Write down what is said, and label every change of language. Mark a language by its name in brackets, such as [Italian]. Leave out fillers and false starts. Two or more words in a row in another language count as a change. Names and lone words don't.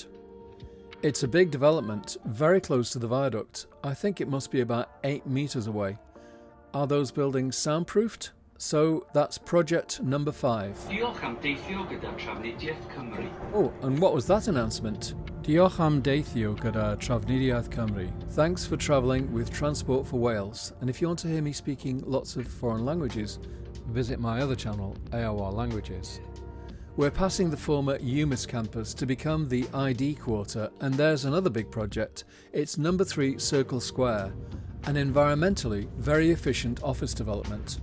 [English] It's a big development, very close to the viaduct. I think it must be about 8 metres away. Are those buildings soundproofed? So that's project number 5. Oh, and what was that announcement? [Welsh] Diolch am deithio gyda Trafnidiaeth Cymru. [English] Thanks for travelling with Transport for Wales, and if you want to hear me speaking lots of foreign languages, visit my other channel, AOR Languages. We're passing the former UMIS campus to become the ID Quarter, and there's another big project. It's number 3 Circle Square, an environmentally very efficient office development.